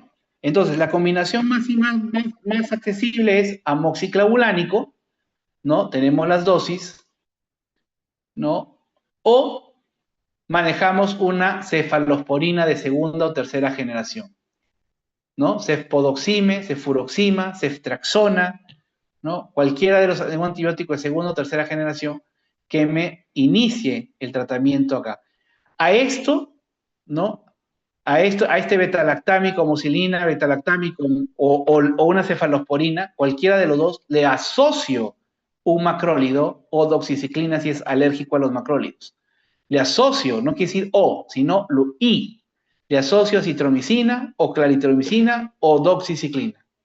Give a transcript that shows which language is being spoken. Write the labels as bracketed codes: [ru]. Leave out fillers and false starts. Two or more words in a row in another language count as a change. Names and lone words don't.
[es] Entonces, la combinación más accesible es amoxiclavulánico, ¿no? Tenemos las dosis, ¿no? O manejamos una cefalosporina de segunda o tercera generación, ¿no? Cefpodoxime, cefuroxima, ceftraxona, ¿no? Cualquiera de los antibióticos de segunda o tercera generación que me inicie el tratamiento acá. A esto, ¿no? A este betalactámico, mucilina, betalactámico o una cefalosporina, cualquiera de los dos, le asocio un macrólido o doxiciclina si es alérgico a los macrólidos. Le asocio, no quiere decir o, sino lo y. Le asocio citromicina o claritromicina o doxiciclina.